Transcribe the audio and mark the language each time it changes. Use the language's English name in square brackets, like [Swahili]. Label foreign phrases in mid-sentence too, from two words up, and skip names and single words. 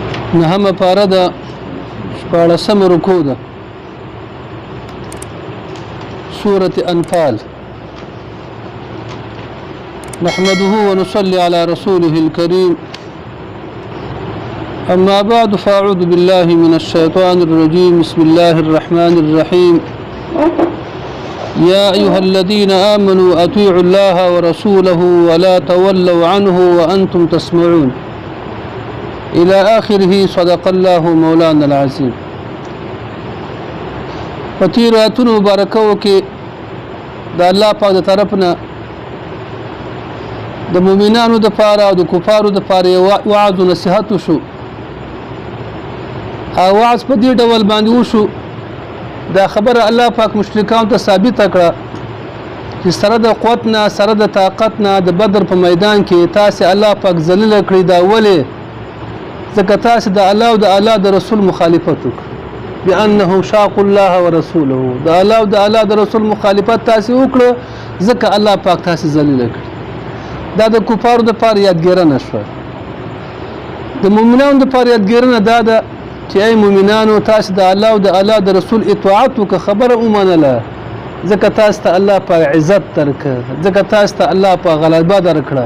[Pashto] نهم پاره ده شپاړسم رکوع ده سورة أنفال. [Arabic] نحمده ونصلي على رسوله الكريم. أما بعد فأعوذ بالله من الشيطان الرجيم. بسم الله الرحمن الرحيم. يا أيها الذين آمنوا أطيعوا الله ورسوله ولا تولوا عنه وأنتم تسمعون إلى آخره. صدق الله مولانا العظيم. [Pashto] پتیر آیتونو مبارکو کې د الله پاک د طرفنا د مؤمنانو د پاره او د کفارو د پاره وعظ او نصيحت شو. او وعظ په دې ډول باندې وشو دا خبره الله پاک مشرکان ته ثابت کړه چې سره د قوت نه سره د طاقت نه د بدر په میدان کې تاسو الله پاک ذلیل کړی دا ولې ځکه تاسو د الله او د الله د رسول مخالفت وکړه [Arabic] بأنه شاق الله ورسوله. [Pashto] د الله او د الله د رسول مخالفت تاسو وکړه ځکه الله پاک تاسو ذلیل کړ. دا د کفارو د پاره یادګیرنه شو. د مؤمنانو د پاره یادګیرنه دا ده چې ای مؤمنانو تاسو د الله او د الله د رسول اطاعت وکړه خبره ومنله ځکه تاسو ته الله پاک عزت درکړه ځکه تاسو ته الله پاک غلبه درکړه.